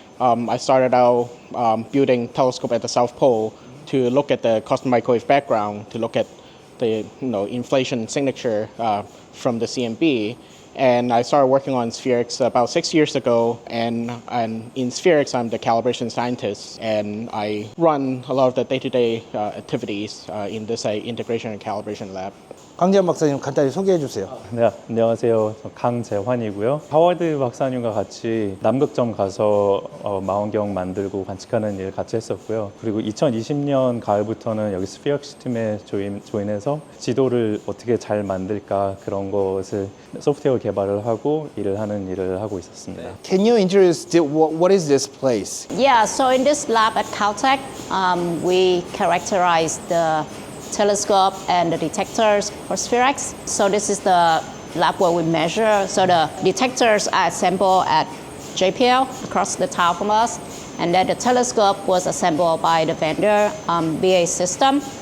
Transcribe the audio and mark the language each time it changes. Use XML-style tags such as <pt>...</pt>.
<en>I started out building telescope at the South Pole to look at the cosmic microwave background, to look at the inflation signature from the CMB. And I started working on SPHEREx about 6 years ago. And in SPHEREx, I'm the calibration scientist. And I run a lot of the day-to-day activities in this integration and calibration lab.</en> <ko>강재원 박사님 간단히 소개해 주세요. 네, 안녕하세요. 저 강재환이고요. 하워드 박사님과 같이 남극점 가서 망원경 만들고 관측하는 일 같이 했었고요. 그리고 2020년 가을부터는 여기 스피어엑스 팀에 조인해서 지도를 어떻게 잘 만들까 그런 것을 소프트웨어 개발을 하고 일을 하고 있었습니다.</ko> <en>Can you introduce what is this place? Yeah, so in this lab at Caltech, we characterize the telescope and the detectors for SPHEREx. So this is the lab where we measure. So the detectors are assembled at JPL across the town from us, and then the telescope was assembled by the vendor, BA System.</en>